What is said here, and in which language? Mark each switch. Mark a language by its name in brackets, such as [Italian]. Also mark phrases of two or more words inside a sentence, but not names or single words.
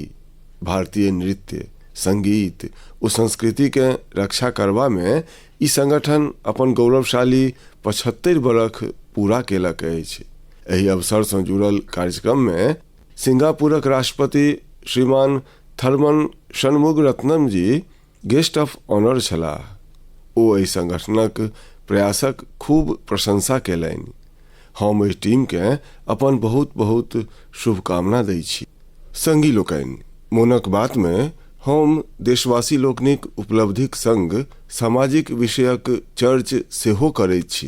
[Maithili] भारतीय नृत्य, संगीत ओ संस्कृति के रक्षा करबा में ई संगठन अपन गौरवशाली 75 बरख पूरा केलक अछि। एहि अवसर से जुड़ल कार्यक्रम में सिंगापुरक राष्ट्रपति श्रीमान थर्मन शनमुगरत्नम जी [English] guest of honor [Maithili] छलाह। ओ एहि संगठनक प्रयासक खूब प्रशंसा केलनि। हम एहि टीम के अपन बहुत बहुत शुभकामना दै छी। संगी लोकनि, मोनक बात में हम देशवासी लोकनिक उपलब्धिक संग सामाजिक विषयक चर्च सेहो करैत छी।